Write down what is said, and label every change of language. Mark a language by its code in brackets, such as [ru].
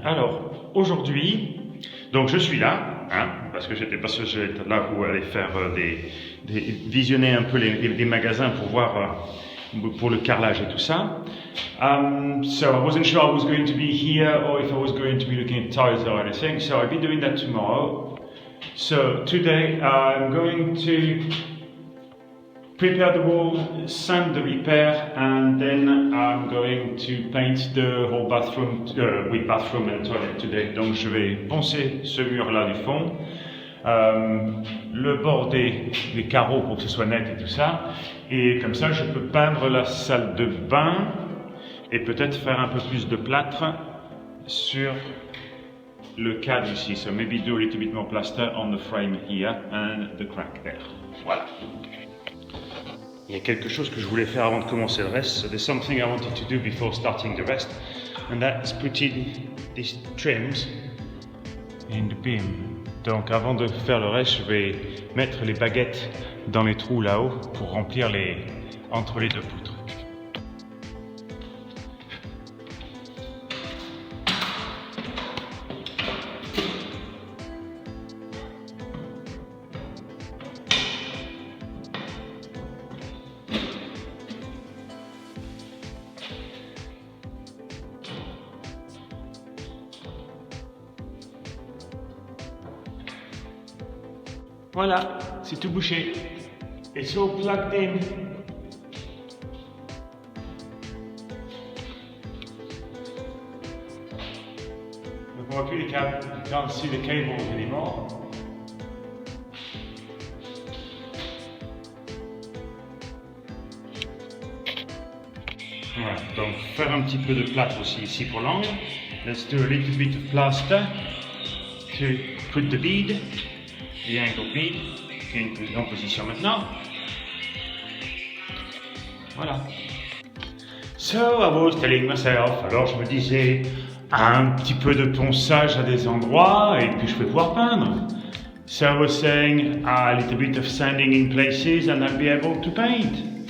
[fr] Alors, aujourd'hui, donc je suis là, parce que j'étais pas sûr que j'allais être là où aller faire visionner un peu les magasins pour voir pour le carrelage et tout ça. [en] So I wasn't sure I was going to be here or if I was going to be looking at tiles or anything, so I'll be doing that tomorrow. So today I'm going to prepare the wall, sand the repair, and then I'm going to paint the whole bathroom with bathroom and toilet today. [fr] Donc je vais poncer ce mur-là du fond, le bord des carreaux pour que ce soit net et tout ça, et comme ça je peux peindre la salle de bain et peut-être faire un peu plus de plâtre sur le cadre ici. [en] So maybe do a little bit more plaster on the frame here and the crack there. [fr] Voilà. Il y a quelque chose que je voulais faire avant de commencer le reste. [en] So there's something I wanted to do before starting the rest, and that's putting these trims in the beam. [fr] Donc avant de faire le reste, je vais mettre les baguettes dans les trous là-haut pour remplir entre les deux poutres. Voilà, c'est tout bouché. [en] It's all plugged in. [fr] Donc on voit plus les câbles. [en] You can't see the cables anymore. [fr] Voilà, donc faire un petit peu de plâtre aussi ici pour l'angle. [en] Let's do a little bit of plaster to put the bead. The angle bead, [fr] qui est en position maintenant. Voilà. [en] So I was telling myself, [fr] alors je me disais, un petit peu de ponçage à des endroits et puis je vais pouvoir peindre. [en] So I was saying a little bit of sanding in places and I'll be able to paint.